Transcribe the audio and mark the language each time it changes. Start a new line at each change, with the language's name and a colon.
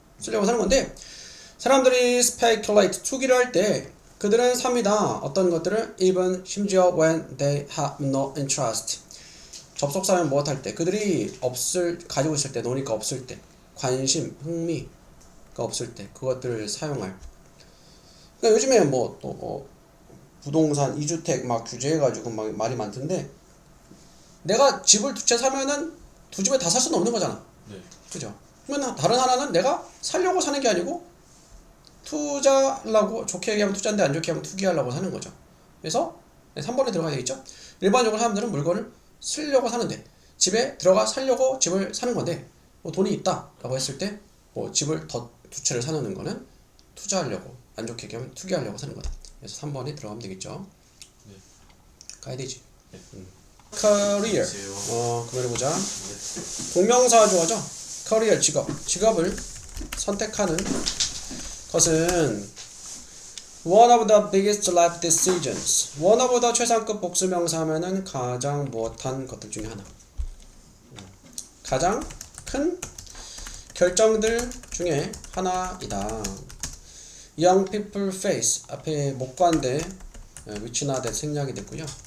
Korean: 쓰려고 사는 건데 사람들이 speculate, 투기를 할 때 그들은 삽니다. 어떤 것들을
English: even
Korean: 심지어
English: when they have no interest.
Korean: 접속사면 무엇 할 때 그들이 가지고 있을 때 노니까 없을 때 관심, 흥미가 없을 때 그것들을 사용할. 그러니까 요즘에 부동산 2주택 막 규제해가지고 막 말이 많던데 내가 집을 두 채 사면은 두 집에 다 살 수는 없는 거잖아. 네. 그죠? 그러면 다른 하나는 내가 살려고 사는 게 아니고 투자하려고, 좋게 얘기하면 투자인데 안 좋게 하면 투기하려고 사는 거죠. 그래서 3번에 들어가야 되겠죠. 일반적으로 사람들은 물건을 쓰려고 사는데 집에 들어가 살려고 집을 사는 건데 뭐 돈이 있다 라고 했을 때 뭐 집을 더 두 채를 사놓는 거는 투자하려고, 안 좋게 얘기하면 투기하려고 사는 거다. 그래서 3번에 들어가면 되겠죠. 네. 가야 되지. 네. career. 그만해보자. 동명사 주어죠.
English: career,
Korean: 직업을 선택하는 것은
English: one of the biggest life decisions. one of the
Korean: 최상급 복수명사 하면은 가장 무엇한 것들 중에 하나. 가장 큰 결정들 중에 하나이다.
English: young people face.
Korean: 앞에 목관대 위치나 대 생략이 됐고요.